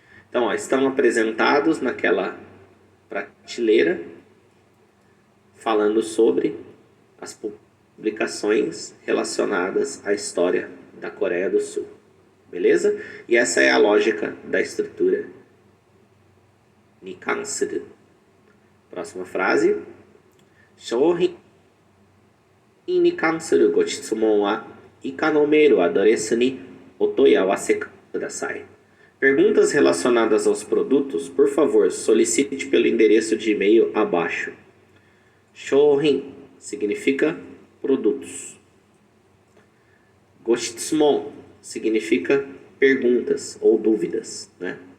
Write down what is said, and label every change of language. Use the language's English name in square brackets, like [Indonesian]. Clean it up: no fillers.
[Portuguese] Então, ó, estão apresentados naquela prateleira, falando sobre as publicações relacionadas à história da Coreia do Sul. Beleza? E essa é a lógica da estrutura nikansuru. Próxima frase. [Japanese] 商品に関するご質問は以下のメールアドレスにお問い合わせください. [Portuguese] Perguntas relacionadas aos produtos, por favor, solicite pelo endereço de e-mail abaixo. Shouhin significa produtos. Goshitsumon significa perguntas ou dúvidas, né?